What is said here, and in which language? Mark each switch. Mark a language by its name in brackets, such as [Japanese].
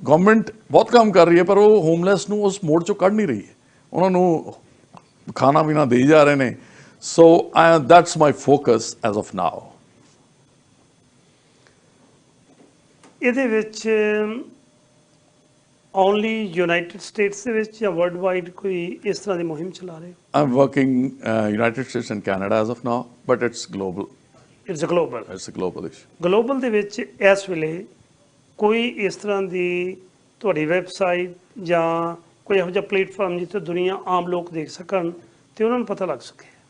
[Punjabi] Government [Hindi] बहुत काम कर रही है, पर वो [Punjabi] homeless ਨੂੰ ਉਸ mode ਚੋਂ ਕੱਢ ਨਹੀਂ ਰਹੀ ਹੈ। ਉਹਨਾਂ ਨੂੰ ਖਾਣਾ ਪੀਣਾ ਦੇਈ ਜਾ ਰਹੇ ਨੇ। [English] So that's my focus as of now. [Punjabi] ਇਹਦੇ ਵਿੱਚ ਓਨਲੀ ਯੂਨਾਈਟਿਡ ਸਟੇਟਸ ਦੇ ਵਿੱਚ ਜਾਂ ਵਰਲਡ ਵਾਈਡ ਕੋਈ ਇਸ ਤਰ੍ਹਾਂ ਦੀ ਮੁਹਿੰਮ ਚਲਾ ਰਹੇ ਹੋ? [English] I'm working United States and Canada as of now, but it's global. It's a global. It's a global issue. [Punjabi] Global ਦੇ ਵਿੱਚ ਇਸ ਵੇਲੇ ਕੋਈ ਇਸ ਤਰ੍ਹਾਂ ਦੀ ਤੁਹਾਡੀ ਵੈਬਸਾਈਟ ਜਾਂ ਕੋਈ ਇਹੋ ਜਿਹਾ ਪਲੇਟਫਾਰਮ ਜਿੱਥੇ ਦੁਨੀਆ ਆਮ ਲੋਕ ਦੇਖ ਸਕਣ ਤੇ ਉਹਨਾਂ ਨੂੰ ਪਤਾ ਲੱਗ ਸਕੇ?